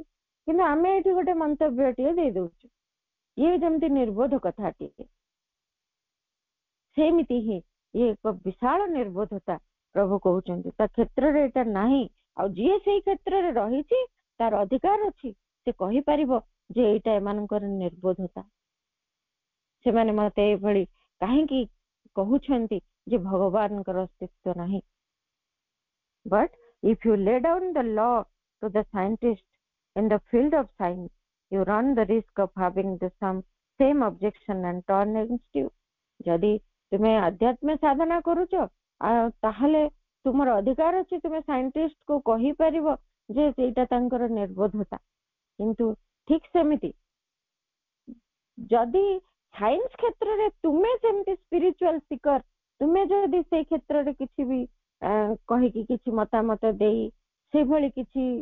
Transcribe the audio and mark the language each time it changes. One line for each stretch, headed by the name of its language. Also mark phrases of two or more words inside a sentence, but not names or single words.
Odia: କିନ୍ତୁ ଆମେ ଏଠି ଗୋଟେ ମନ୍ତବ୍ୟଟିଏ ଦେଇ ଦଉଛୁ, ଇଏ ଯେମିତି ନିର୍ବୋଧ କଥାଟିଏ, ସେମିତି ହିଁ ଇଏ ଏକ ବିଶାଳ ନିର୍ବୋଧତା ପ୍ରଭୁ କହୁଛନ୍ତି। ତା କ୍ଷେତ୍ରରେ ଏଇଟା ନାହିଁ, ଆଉ ଯିଏ ସେଇ କ୍ଷେତ୍ରରେ ରହିଛି ତାର ଅଧିକାର ଅଛି, ସେ କହିପାରିବ ଯେ ଏଇଟା ଏମାନଙ୍କର ନିର୍ବୋଧତା। ସେମାନେ ମତେ ଏଇଭଳି କାହିଁକି କହୁଛନ୍ତି ଯେ ଭଗବାନଙ୍କର ଅସ୍ତିତ୍ୱ ନାହିଁ।
English: But if you lay down the law to the scientist in the field of science, you run the risk of having the same objection and turn against you.
Odia: ଯଦି ତୁମେ ଆଧ୍ୟାତ୍ମ ସାଧନା କରୁଛ ତାହେଲେ ତୁମର ଅଧିକାର ଅଛି, ତୁମେ ସାଇଣ୍ଟିଷ୍ଟ କୁ କହିପାରିବ ଯେ ସେଇଟା ତାଙ୍କର ନିର୍ବୋଧତା। କିନ୍ତୁ ଠିକ ସେମିତି ଯଦି ସାଇନ୍ସ କ୍ଷେତ୍ରରେ ତୁମେ ସେମିତି
English: spiritual seeker,
Odia: ତୁମେ ଯଦି ସେଇ କ୍ଷେତ୍ରରେ କିଛି ବି କହିକି କିଛି ମତାମତ ଦେଇ ସେଇଭଳି କିଛି